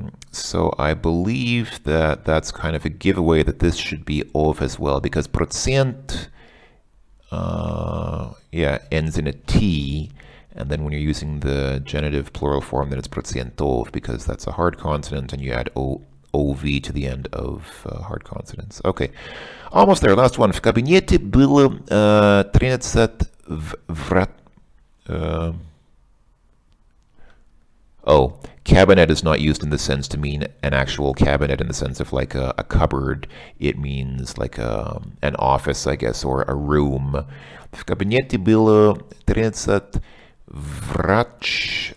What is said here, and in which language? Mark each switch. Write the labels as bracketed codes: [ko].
[en] So I believe that that's kind of a giveaway that this should be of as well, because процент, yeah, ends in a T, and then when you're using the genitive plural form, then it's процентов, because that's a hard consonant, and you add OV to the end of hard consonants. Okay, almost there. Last one. [ru] В кабинете было 13 врат... [en] Oh, cabinet is not used in the sense to mean an actual cabinet in the sense of like a cupboard. It means like an office, I guess, or a room. [ru] В кабинете было 13 врач.